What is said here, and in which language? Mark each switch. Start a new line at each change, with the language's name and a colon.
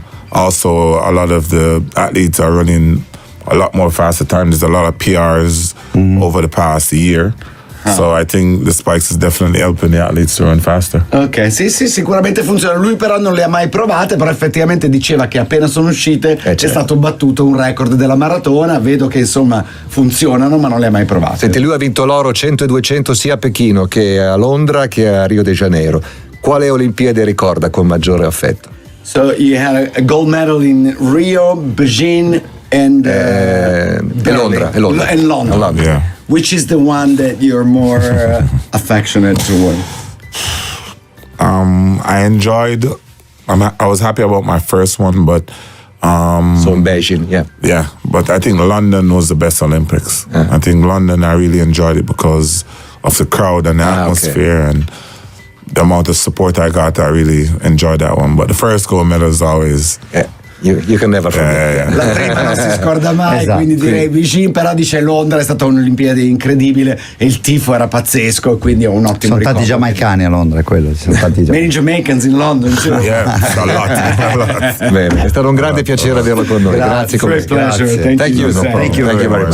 English: Also, a lot of the athletes are running a lot more faster time. There's a lot of PRs over the past year. So I think the spikes is definitely helping the athletes to run faster.
Italian: Ok, sì, sicuramente funziona. Lui però non le ha mai provate, però effettivamente diceva che appena sono uscite è stato battuto un record della maratona. Vedo che insomma funzionano, ma non le ha mai provate. Senti, lui ha vinto l'oro 100 e 200 sia a Pechino che a Londra che a Rio de Janeiro. Quale Olimpiade ricorda con maggiore affetto?
English: So you had a gold medal in Rio, Beijing and
Italian: Londra.
English: And London. Yeah. Which is the one that you're more affectionate toward? I enjoyed. I was happy about my first one, but so in Beijing, yeah. But I think London was the best Olympics. I think London, I really enjoyed it because of the crowd and the atmosphere and the amount of support I got. I really enjoyed that one. But the first gold medal is always. You can never forget.
Italian: L'atleta non si scorda mai, esatto. Quindi direi Beijing, però dice Londra è stata un'Olimpiade incredibile e il tifo era pazzesco, quindi ho un ottimo ricordo. Sono tanti giamaicani a Londra, è quello.
English: Many Jamaicans in London. A lot.
Italian: Bene, è stato un grande piacere averlo con noi. Grazie.
English: Great pleasure. Thank you very much.